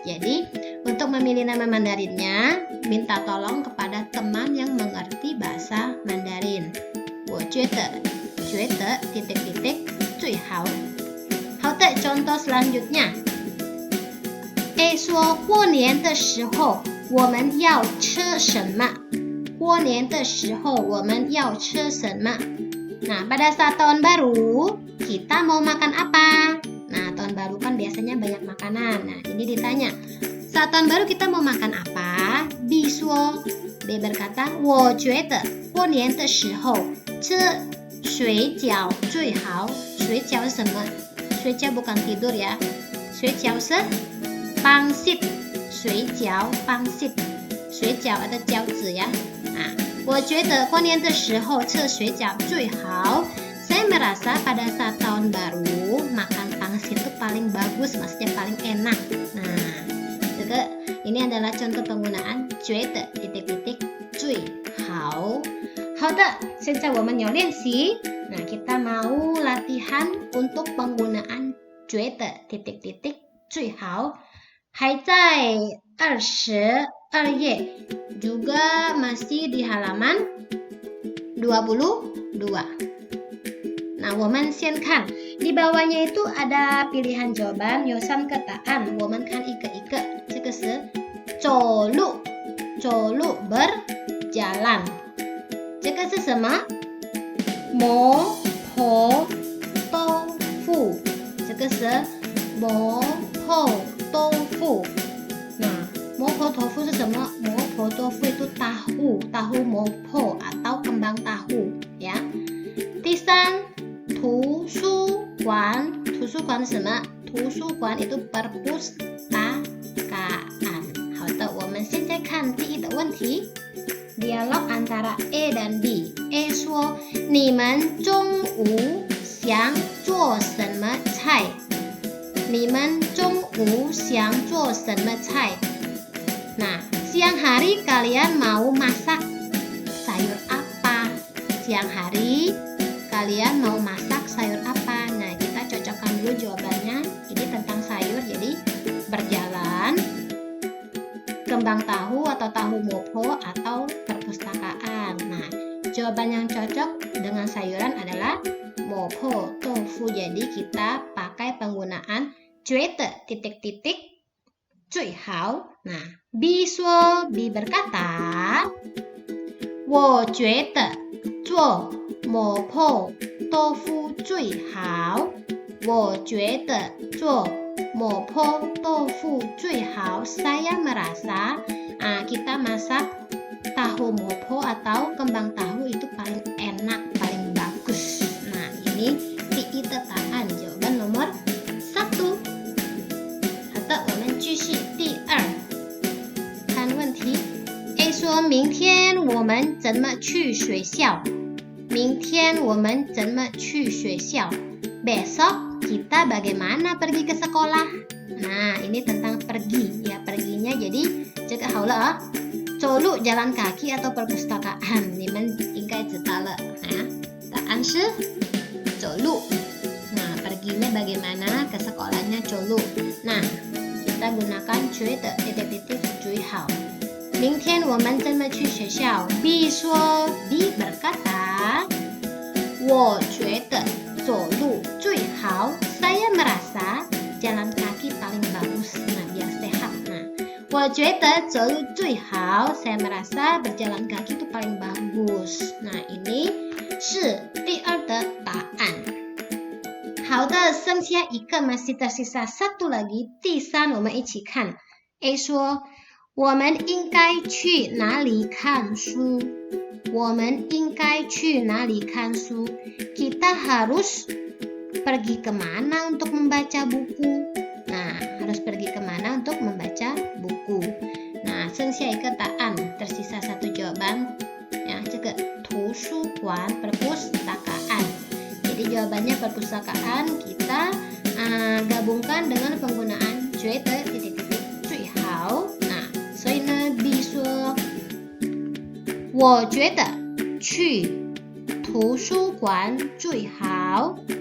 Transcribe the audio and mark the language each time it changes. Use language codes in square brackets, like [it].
[id] Jadi, untuk memilih nama Mandarinnya, minta tolong kepada teman yang mengerti bahasa Mandarin. [zh] 我觉得 titik-titik 最好。好的， [id] contoh selanjutnya. [zh] A 说过年的时候我们要吃什么？过年的时候我们要吃什么？ [id] Nah, pada saat tahun baru kita mau makan apa? Nah, tahun baru kan biasanya banyak makanan. Nah, ini ditanya, saat tahun baru kita mau makan apa? [zh] B 说 [id] B berkata [zh] 我觉得过年的时候吃水饺最好。水饺是什么？ [id] 水饺 bukan tidur ya. [zh] 水饺是pangsit. [id] 水饺 pangsit. 水饺 ada 饺子ya. [zh] Nah, 我觉得过年的时候吃水饺最好. [id] Saya merasa pada saat tahun baru makan pangsit itu paling bagus, maksudnya paling enak. Nah, ini adalah contoh penggunaan 觉得 titik-titik 最好。 [zh] 好的，现在我们有练习。 [id] Nah, kita mau latihan untuk penggunaan 觉得 titik-titik 最好。 [zh] 还在22页 [id] juga masih di halaman 22. [zh] Nah, 我们先看 [id] di bawahnya itu ada pilihan jawaban [zh] 有3个答案，我们看一个一个。这个是走路 berjalan。这个是什么？磨婆豆腐。这个是磨婆豆腐。 Nah, 磨婆豆腐是什么？ [id] 磨婆豆腐 itu tahu磨婆 atau kembang tahu ya. [zh] 第三，图书馆是什么？ [id] 图书馆 itu perpustakaan。 [zh] 好的，我们现在看第一个问题。 [id] Dialog antara A dan B. [zh] A 说：“你们中午想做什么菜？你们中午想做什么菜？” [id] Nah, siang hari kalian mau masak sayur apa? Siang hari kalian mau masak sayur apa? Nah, kita cocokkan dulu jawabannya. Ini tentang sayur, jadi berjalan, kembang tahu atau tahu mopo atau perpustakaan. Nah, jawaban yang cocok dengan sayuran adalah mopo tofu. Jadi kita pakai penggunaan [zh] 觉得 titik-titik 最好. Nah, bi说 [id] bi berkata, [zh] 我觉得做磨破豆腐最好. 我觉得做磨破豆腐最好. [id] Saya merasa kita masak tahu mopo atau kembang tahu itu paling enak, paling bagus. Nah, ini [zh] 第一的答案 [id] jawaban nomor 1. [zh] 好的，我们继续第二。看问题 A 说明天我们怎么去学校？明天我们怎么去学校？ [id] Besok kita bagaimana pergi ke sekolah? Nah, ini tentang pergi ya, perginya jadi jaga haula. [zh] 走路 [id] jalan kaki atau perpustakaan? [zh] 你们应该知道了ya. 答案是走路. [id] Nah, perginya bagaimana? Ke sekolahnya 走路. Nah, kita gunakan 觉得 titik-titik 最好. [zh] 明天我们怎么去学校? B 说 [id] B berkata, [zh] 我觉得走路最好. [id] Saya merasa jalan kaki paling bagus. Nah, biar sehat. Nah, [zh] 我觉得走路最好. [id] Saya merasa berjalan kaki itu paling bagus. Nah, [zh] ini 是第二的答案。好的，剩下一个 [id] masih tersisa satu lagi. [zh] 第三，我们一起看。 A 说，我们应该去哪里看书？我们应该去哪里看书？ [id] Kita harus pergi kemana untuk membaca buku? Nah, harus pergi kemana untuk membaca buku? Nah, [zh] 剩下一个答案 [id] tersisa satu jawaban. Ya, [zh] 这个 [id] 图书馆 perpustakaan. Jadi jawabannya perpustakaan kita gabungkan dengan penggunaan 觉得 titik-titik 最好. [zh] Nah, 所以呢 B 说我觉得去图书馆最好.